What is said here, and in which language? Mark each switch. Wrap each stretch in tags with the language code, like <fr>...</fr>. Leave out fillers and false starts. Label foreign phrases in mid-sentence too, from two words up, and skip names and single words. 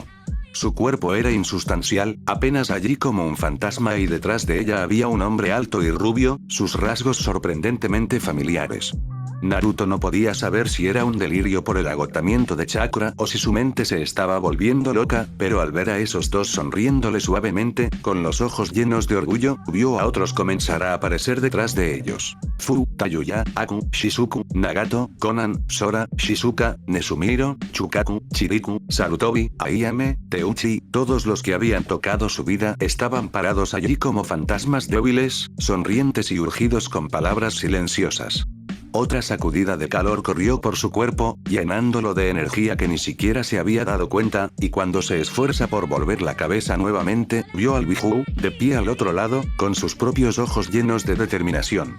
<es>Su cuerpo era insustancial, apenas allí como un fantasma y detrás de ella había un hombre alto y rubio, sus rasgos sorprendentemente familiares. Naruto no podía saber si era un delirio por el agotamiento de chakra o si su mente se estaba volviendo loca, pero al ver a esos dos sonriéndole suavemente, con los ojos llenos de orgullo, vio a otros comenzar a aparecer detrás de ellos. Fu, Tayuya, Aku, Shizuku, Nagato, Konan, Sora, Shizuka, Nesumiro, Chukaku, Chiriku, Sarutobi, Ayame, Teuchi, todos los que habían tocado su vida estaban parados allí como fantasmas débiles, sonrientes y urgidos con palabras silenciosas. Otra sacudida de calor corrió por su cuerpo, llenándolo de energía que ni siquiera se había dado cuenta, y cuando se esfuerza por volver la cabeza nuevamente, vio al Biju, de pie al otro lado, con sus propios ojos llenos de determinación.</es>